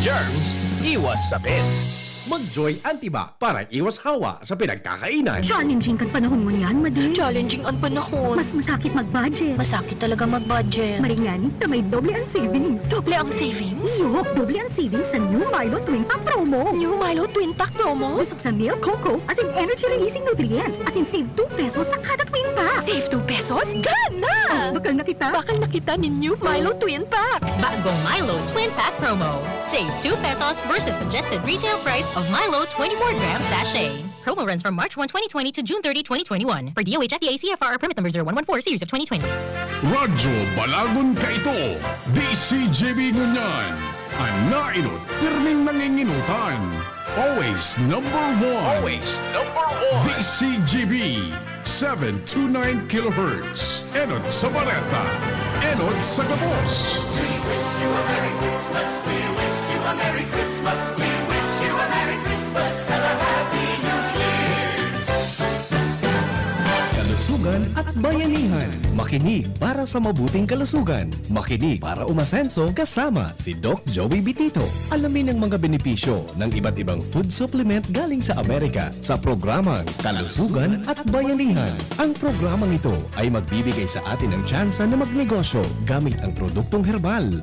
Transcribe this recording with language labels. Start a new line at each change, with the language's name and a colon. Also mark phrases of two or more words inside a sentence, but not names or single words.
Filipino: Iwas germs, iwas sakit. Mag-Joy Antiba para iwas hawa sa pinagkakainan.
Bikol: Challenging kan panahon mo niyan, Madi.
Filipino: Challenging ang panahon. Mas masakit mag-budget. Masakit talaga mag-budget.
Bikol: Maringani na may doble ang savings. Doble ang savings? Iyo, doble ang savings sa New Milo Twin Pack Promo. New Milo Twin Pack Promo? Busog sa
English: milk, cocoa, as in energy-releasing nutrients, as in save 2 pesos sa kada twin pack. Save 2 pesos? Gana!
Bikol: Bakal na kita. Bakal nakita ni New Milo Twin Pack.
English: Bagong Milo Twin Pack Promo. Save 2 pesos versus suggested retail price of Milo 24-gram sachet. Promo runs from March 1, 2020 to June 30, 2021. For DOH FDA CFR permit number 0114 series of 2020.
Bikol: Radyo Balagon Kaito, DCGB Ngunyan, ang nainot, pirming nanginginutan.
English: Always number one.
Bikol: DCGB, 729 kHz. Enot sa Bareta, Enot sa Gabos.
Filipino: Kalusugan at bayanihan. Makinig para sa mabuting kalusugan. Makinig para umasenso kasama si Doc Joey Bitito. Alamin ang mga benepisyo ng iba't ibang food supplement galing sa Amerika sa programang Kalusugan at Bayanihan. Ang programang ito ay magbibigay sa atin ng tsansa na magnegosyo gamit ang produktong herbal.